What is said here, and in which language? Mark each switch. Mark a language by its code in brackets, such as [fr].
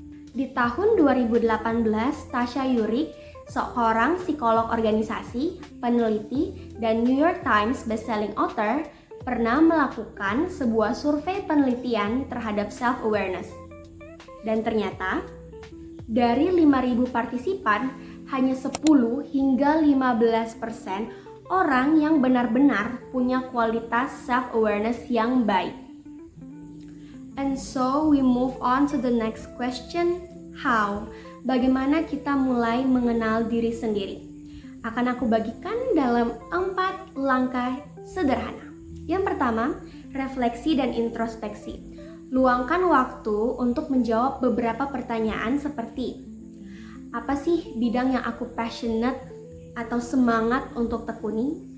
[id] Di tahun 2018, Tasha Eurich, seorang psikolog organisasi, peneliti, dan New York Times bestselling author, pernah melakukan sebuah survei penelitian terhadap self-awareness. Dan ternyata, dari 5.000 partisipan, hanya 10 hingga 15% orang yang benar-benar punya kualitas self-awareness yang baik. [en] And so, we move on to the next question, how? [id] Bagaimana kita mulai mengenal diri sendiri? Akan aku bagikan dalam 4 langkah sederhana. Yang pertama, refleksi dan introspeksi. Luangkan waktu untuk menjawab beberapa pertanyaan seperti, apa sih bidang yang aku passionate atau semangat untuk tekuni?